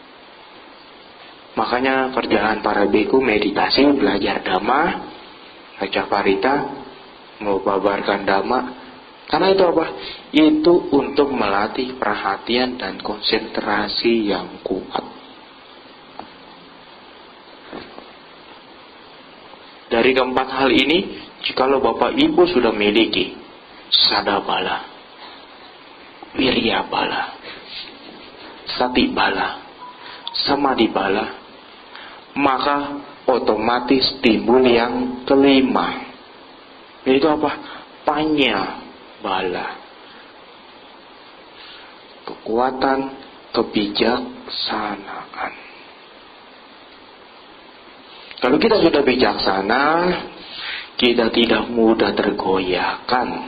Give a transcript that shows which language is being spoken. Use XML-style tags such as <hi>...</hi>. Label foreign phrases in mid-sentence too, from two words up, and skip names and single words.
<id>Makanya kerjaan para biku meditasi, belajar dhamma, baca parita, mengabarkan dhamma. Karena itu apa? Itu untuk melatih perhatian dan konsentrasi yang kuat. Dari keempat hal ini, jikalau Bapak Ibu sudah miliki</id> <pi>sadabala, wirya bala, sati bala, samadhi bala,</pi> <id>maka otomatis timbul yang kelima, yaitu apa?</id> <pi>Panya bala,</pi> <id>kekuatan kebijaksanaan. Kalau kita sudah bijaksana, kita tidak mudah tergoyahkan.</id>